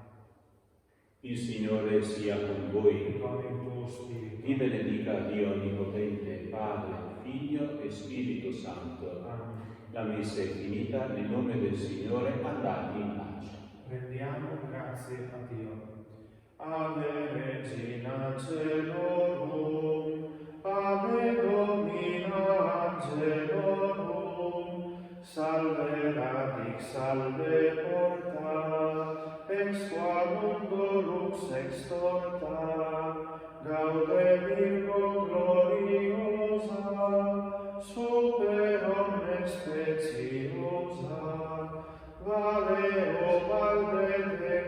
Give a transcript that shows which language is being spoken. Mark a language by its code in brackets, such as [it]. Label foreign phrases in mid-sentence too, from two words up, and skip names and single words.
[it] Il Signore sia con voi. Con il tuo spirito. Vi benedica Dio Onnipotente, Padre, Figlio Spirito Santo. Amen. La messa è finita, nel nome del Signore andate in pace. Rendiamo grazie a Dio. [la] Ave Regina Celorum, Ave Domina Angelorum, Salve radix, salve porta, ex qua mundo lux extorta, Gaude Virgo gloriosa, super omnes speciosa, Valeo valde